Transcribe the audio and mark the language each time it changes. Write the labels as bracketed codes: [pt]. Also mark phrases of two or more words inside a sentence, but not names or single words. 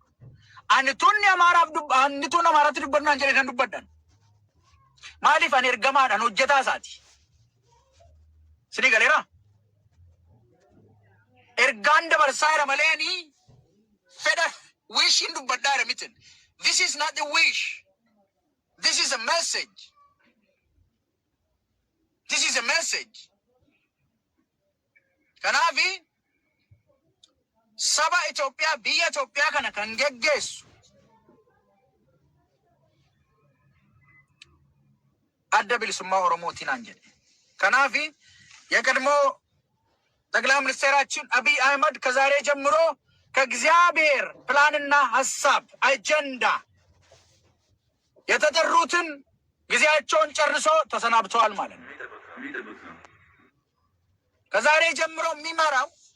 [om] Ani tunni Amaaraatti dubbannu naan jedhe kan dubbadhan. Maaliif ani ergamaadhaan hojjetaa isaati. Sinii galeera? Ergaan dabarsaa jira malee ani fedha wishiin dubbadhaa jira miti. [en] This is not the wish. This is a message. This is a message. [om] Kanaafi saba Itoophiyaa biyya Itoophiyaa kana kan geggeessu adda bilisummaa Oromootiin jedhe. [am] Kanaafi የቀድሞ ጠቅላይ ሚኒስትራችን አብይ አህመድ ከዛሬ ጀምሮ ከእግዚአብሔር ፕላንና ሀሳብ አጀንዳ የተጠሩትን ጊዜያቸውን ጨርሶ ተሰናብተዋል ማለት ነው። ከዛሬ ጀምሮ የሚመራው